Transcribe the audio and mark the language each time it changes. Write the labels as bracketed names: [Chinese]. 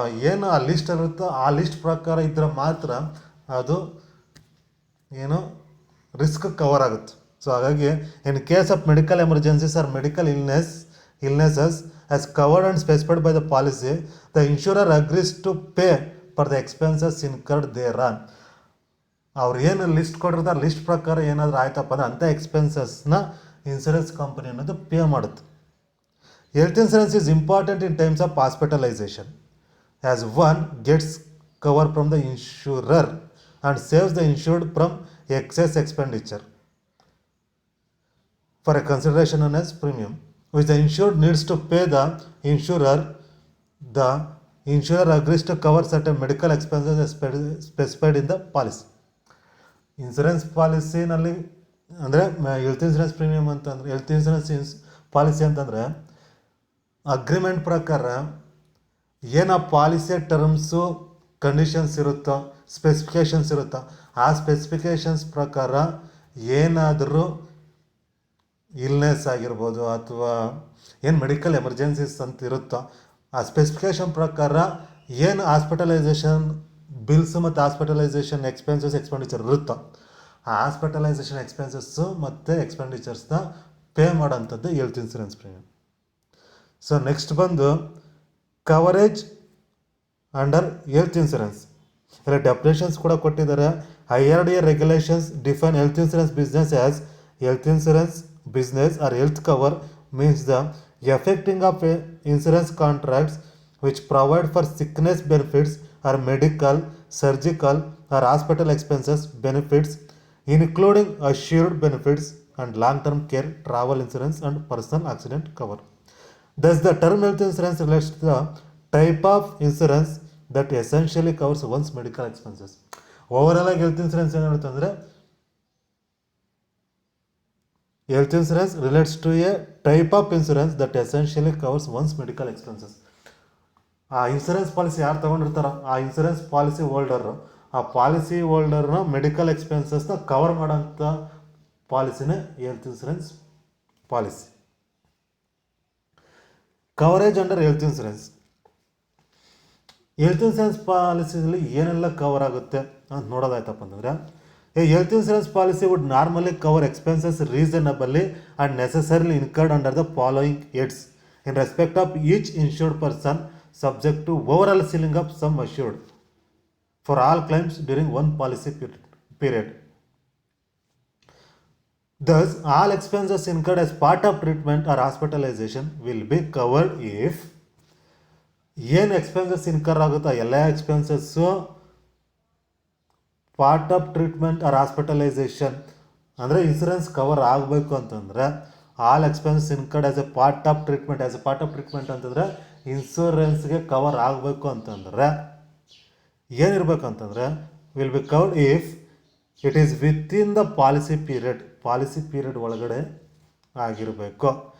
[Kannada] ಏನು ಆ ಲಿಸ್ಟ್ ಇರುತ್ತೋ ಆ ಲಿಸ್ಟ್ ಪ್ರಕಾರ ಇದ್ದರೆ ಮಾತ್ರ ಅದು ಏನು ರಿಸ್ಕ್ ಕವರ್ ಆಗುತ್ತೆ. [English] so [Kannada] ಹಾಗಾಗಿ [English] In case of medical emergencies or medical illnesses as covered and specified by the policy, the insurer agrees to pay for the expenses incurred thereon. [Kannada] ಅವ್ರು ಏನು ಲಿಸ್ಟ್ ಕೊಟ್ಟಿರ್ತಾರೆ ಲಿಸ್ಟ್ ಪ್ರಕಾರ ಏನಾದರೂ ಆಯ್ತಪ್ಪ ಅಂದ್ರೆ ಅಂಥ ಎಕ್ಸ್ಪೆನ್ಸಸ್ನ ಇನ್ಸೂರೆನ್ಸ್ ಕಂಪನಿ ಅನ್ನೋದು ಪೇ ಮಾಡುತ್ತೆ. [English] Health insurance is important in times of hospitalisation as one gets cover from the insurer and saves the insured from excess expenditure for a consideration known as premium, which the insured needs to pay the insurer. The insurer agrees to cover certain medical expenses as specified in the policy. [Kannada] Insurance ಪಾಲಿಸಿನಲ್ಲಿ ಅಂದರೆ health insurance premium ಅಂತಂದರೆ health insurance policy ಅಂತಂದರೆ agreement ಪ್ರಕಾರ ಏನು ಆ ಪಾಲಿಸಿಯ terms conditions ಇರುತ್ತೋ specifications ಇರುತ್ತೋ ಆ ಸ್ಪೆಸಿಫಿಕೇಷನ್ಸ್ ಪ್ರಕಾರ ಏನಾದರೂ ಇಲ್ನೆಸ್ ಆಗಿರ್ಬೋದು ಅಥವಾ ಏನು ಮೆಡಿಕಲ್ ಎಮರ್ಜೆನ್ಸೀಸ್ ಅಂತ ಇರುತ್ತೋ ಆ ಸ್ಪೆಸಿಫಿಕೇಷನ್ ಪ್ರಕಾರ ಏನು ಹಾಸ್ಪಿಟಲೈಸೇಷನ್ ಬಿಲ್ಸ್ ಮತ್ತು ಹಾಸ್ಪಿಟಲೈಸೇಷನ್ ಎಕ್ಸ್ಪೆಂಡಿಚರ್ ಇರುತ್ತೋ ಆ ಹಾಸ್ಪಿಟಲೈಸೇಷನ್ ಎಕ್ಸ್ಪೆನ್ಸಸ್ಸು ಮತ್ತು ಎಕ್ಸ್ಪೆಂಡಿಚರ್ಸ್ನ pay ಮಾಡೋಂಥದ್ದು health insurance premium. [English] So next ಬಂದು coverage under health insurance. [Kannada] ಇಲ್ಲಿ ಡೆಫಿನೇಷನ್ಸ್ ಕೂಡ ಕೊಟ್ಟಿದ್ದಾರೆ. [English] IRDA regulations define health insurance business as health insurance business or health cover means the effecting of insurance contracts which provide for sickness benefits or medical, surgical or hospital expenses benefits, including assured benefits and long-term care, travel insurance and personal accident cover. Thus, the term health insurance relates to the type of insurance that essentially covers one's medical expenses. Overall, health insurance [Kannada] ಏನು ಹೇಳುತ್ತೆ ಅಂದರೆ [English] health insurance relates to a type of insurance that essentially covers one's medical expenses. [Kannada] ಆ insurance policy ಯಾರು ತೊಗೊಂಡಿರ್ತಾರೋ ಆ insurance policy holder ಆ policy ಹೋಲ್ಡರ್ನ medical ಎಕ್ಸ್ಪೆನ್ಸಸ್ನ cover ಮಾಡೋಂಥ ಪಾಲಿಸಿನೇ health insurance policy. [English] Coverage under health insurance. [Kannada] Health insurance ಪಾಲಿಸಿಯಲ್ಲಿ ಏನೆಲ್ಲ cover ಆಗುತ್ತೆ ಅಂತ ನೋಡೋದಾಯ್ತಪ್ಪ ಅಂತಂದರೆ [English] A health insurance policy would normally cover expenses reasonably and necessarily incurred under the following heads in respect of each insured person subject to overall ceiling of sum assured for all claims during one policy period. Thus, all expenses incurred as part of treatment or hospitalization will be covered if [Kannada] ಏನು expenses incur ಆಗುತ್ತೋ ಎಲ್ಲ expenses part of treatment R hospitalisation ಅಂದರೆ insurance cover ಆಗಬೇಕು ಅಂತಂದರೆ [English] all expenses incurred as a part of treatment [Kannada] ಅಂತಂದರೆ ಇನ್ಸೂರೆನ್ಸ್ಗೆ cover ಆಗಬೇಕು ಅಂತಂದರೆ ಏನಿರಬೇಕಂತಂದರೆ [English] will be covered if it is within the policy period [Kannada] ಒಳಗಡೆ ಆಗಿರಬೇಕು.